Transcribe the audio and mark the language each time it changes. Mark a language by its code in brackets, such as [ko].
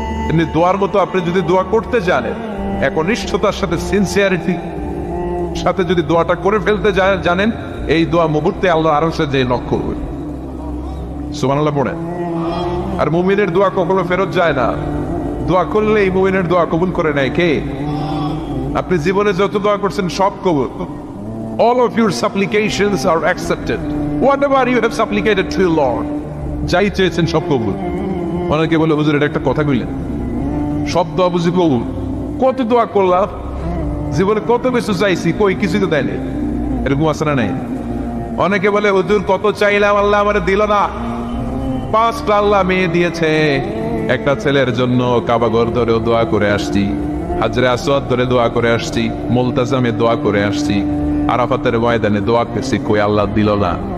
[bn] এমনি দোয়ার মতো আপনি যদি দোয়া করতে জানেন, একনিষ্ঠতার সাথে সিনসিয়ারিটি সাথে যদি দোয়াটা করে ফেলতে জানেন, এই দোয়া মুহূর্তে আল্লাহ আরশে যে লক্ষ্য হবে। সুবহানাল্লাহ পড়েন। আর মুমিনের দোয়া কখনো ফেরত যায় না। দোয়া করলে এই মুমিনের দোয়া কবুল করে নেয় কে? আপনি জীবনে যত দোয়া করছেন সব কবুল, [en] all of your supplications are accepted. Whatever you have supplicated to the Lord, [bn] যাই চেয়েছেন সব কবুল। অনেকে বলে হুজুর এটা একটা কথা কইলেন, সব দোয়া বুঝি কবুল? কত দোয়া করলাম, জীবনে কত কিছু চাইছি, কই কিছু তো দেয়নি। এরকম আছে না নাই? অনেকে বলে হুজুর কত চাইলাম আল্লাহ আমার দিল না। 5টা আল্লাহ মেয়ে দিয়েছে, একটা ছেলের জন্য কাবাগর ধরেও দোয়া করে আসছি, হাজরে আসওয়াদ ধরে দোয়া করে আসছি, মুলতাজামে দোয়া করে আসছি, আরাফাতের ময়দানে দোয়া করছি, কই আল্লাহ দিল না।